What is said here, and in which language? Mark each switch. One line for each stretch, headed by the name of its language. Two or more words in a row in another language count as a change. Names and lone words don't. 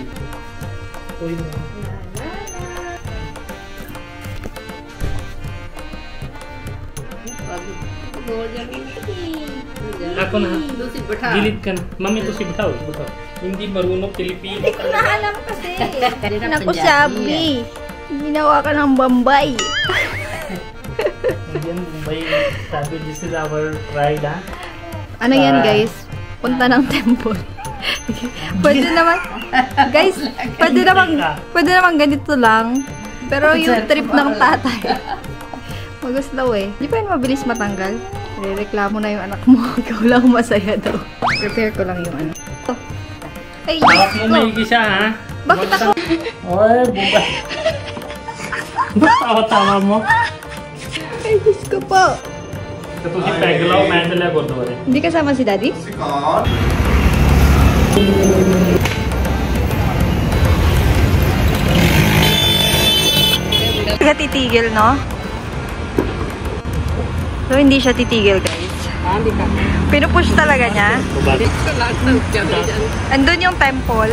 Filipino: Uy mo. Ako na. Gilid ka na. Mami to si Butaw. Hindi marunong Pilipino. Hindi ko na alam kasi. Naku, sabi. Ginawa ka ng Bombay. Yan, Bombay. Sabi,
English: this is our ride,
Filipino: ha? Ano yan, guys? Punta ng temple. Pwede naman, guys, pwede naman ganito lang. Pero yung trip ng tatay, maguslaw eh. Di ba yun mabilis matanggal? Reklamo na yung anak mo. Ikaw lang masaya daw. Prepare ko lang yung ano. Ay, Hawak Diyos mo ko. maigi siya, ha? Bakit ako? Oy, buba. Tawa-tawa mo. Ay, Diyos ko po. तो तुझी पैगलाव मैंडल है गुरुद्वारे Hindi kasama si Daddy? Hindi siya titigil, no? So, hindi siya titigil, guys. Pinupush talaga niya. Andun yung temple.